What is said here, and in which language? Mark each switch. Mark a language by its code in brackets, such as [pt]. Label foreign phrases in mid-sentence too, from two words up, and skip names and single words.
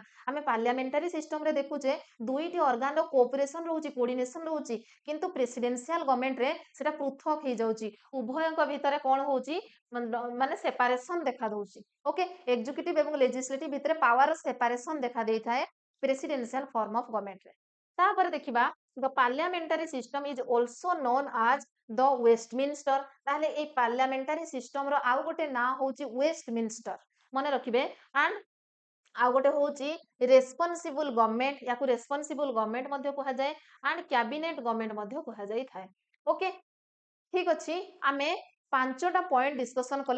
[or] ଆମେ [en] parliamentary system [or] ରେ ଦେଖୁଛେ ଦୁଇଟି ଅର୍ଗାନ ର କୋଅପରେସନ ରହୁଛି, କୋର୍ଡିନେସନ ରହୁଛି, କିନ୍ତୁ [en] presidential government [or] ରେ ସେଟା ପୃଥକ ହେଇଯାଉଛି। ଉଭୟଙ୍କ ଭିତରେ କଣ ହଉଛି ମାନେ ସେପାରେସନ ଦେଖା ଦଉଛି। ଓକେ, ଏକ୍ଜିକ୍ୟୁଟିଭ ଏବଂ ଲେଜିସ୍ଲେଟିଭ ଭିତରେ [en] power separation [or] ଦେଖା ଦେଇଥାଏ [en] presidential form of government [or] ରେ। ତାପରେ ଦେଖିବା [en] the parliamentary system is also known as the Westminster। [or] ତାହେଲେ ଏଇ [en] parliamentary system [or] ର ଆଉ ଗୋଟେ ନାଁ ହଉଛି ୱେଷ୍ଟମିନିଷ୍ଟର, ମନେ ରଖିବେ। ଆଣ୍ଡ ଆଉ ଗୋଟେ ହଉଛି [en] responsible government, [or] ୟାକୁ [en] responsible government [or] ମଧ୍ୟ କୁହାଯାଏ [en] and cabinet government [or] ମଧ୍ୟ କୁହାଯାଇଥାଏ। ଓକେ, ଠିକ ଅଛି, ଆମେ ପାଞ୍ଚଟା [en] point discussion [or] କଲେ।